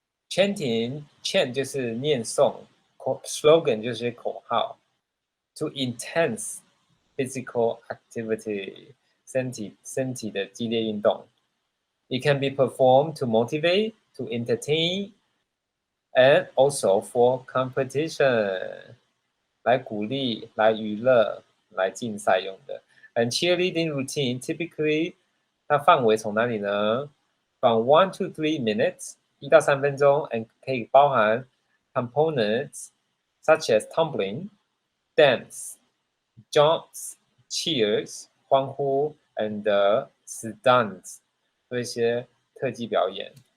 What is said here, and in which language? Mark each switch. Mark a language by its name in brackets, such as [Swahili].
[English] Chant [Chinese] 就是念诵 [English] slogan [Chinese] 就是口号 [English] to intense physical activity, [Chinese] 身体的激烈运动 [English] It can be performed to motivate, to entertain, and also for competition. [Chinese] 来鼓励、来娱乐、来竞赛用的。 [English] And cheerleading routine typically [Chinese] 它范围从哪里呢 [English] ？From 1 to 3 minutes, [Chinese] 1到3分钟 [English] and [Chinese] 可以包含 [English] components such as tumbling, dance, jumps, cheers, [Chinese] 欢呼 [English] and stunts [Chinese] 这些特技表演。